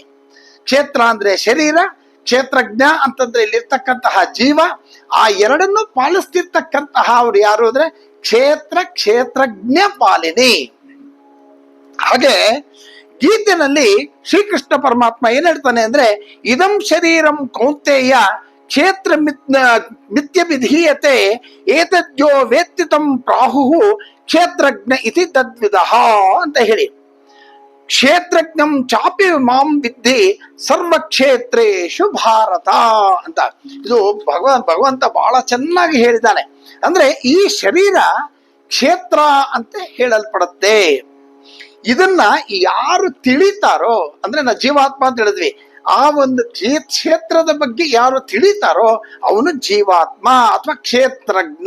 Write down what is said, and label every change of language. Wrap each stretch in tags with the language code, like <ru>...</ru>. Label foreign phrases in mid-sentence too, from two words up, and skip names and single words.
<kn>ಕ್ಷೇತ್ರ ಅಂದ್ರೆ ಶರೀರ, ಕ್ಷೇತ್ರಜ್ಞ ಅಂತಂದ್ರೆ ಇಲ್ಲಿರ್ತಕ್ಕಂತಹ ಜೀವ, ಆ ಎರಡನ್ನು ಪಾಲಿಸ್ತಿರ್ತಕ್ಕಂತಹ ಅವ್ರು ಯಾರು ಅಂದ್ರೆ ಕ್ಷೇತ್ರಜ್ಞ ಪಾಲಿನಿ. ಹಾಗೆ ಗೀತೆನಲ್ಲಿ ಶ್ರೀಕೃಷ್ಣ ಪರಮಾತ್ಮ ಏನ್ ಹೇಳ್ತಾನೆ ಅಂದ್ರೆ,</kn> <sa>ಇದಂ ಶರೀರಂ ಕೌಂತೆಯ ಕ್ಷೇತ್ರ ಮಿಥ್ಯ ವಿಧೀಯತೆ ಏತದ್ಯೋ ವೇತ್ತಿತಂ ಪ್ರಾಹು ಕ್ಷೇತ್ರಜ್ಞ ಇತಿ ತದ್ವಿದಃ</sa> <kn>ಅಂತ ಹೇಳಿ.</kn> <sa>ಕ್ಷೇತ್ರಜ್ಞಂ ಚಾಪಿ ಮಾಂ ವಿದ್ಧಿ ಸರ್ವಕ್ಷೇತ್ರೇಶು ಭಾರತ ಅಂತ.</sa> <kn>ಇದು ಭಗವಂತ ಬಹಳ ಚೆನ್ನಾಗಿ ಹೇಳಿದ್ದಾನೆ. ಅಂದ್ರೆ ಈ ಶರೀರ ಕ್ಷೇತ್ರ ಅಂತ ಹೇಳಲ್ಪಡುತ್ತೆ. ಇದನ್ನ ಯಾರು ತಿಳಿತಾರೋ, ಅಂದ್ರೆ ನಾ ಜೀವಾತ್ಮ ಅಂತ ಹೇಳಿದ್ವಿ, ಆ ಒಂದು ಕ್ಷೇತ್ರದ ಬಗ್ಗೆ ಯಾರು ತಿಳಿತಾರೋ ಅವನು ಜೀವಾತ್ಮ ಅಥವಾ ಕ್ಷೇತ್ರಜ್ಞ.</kn>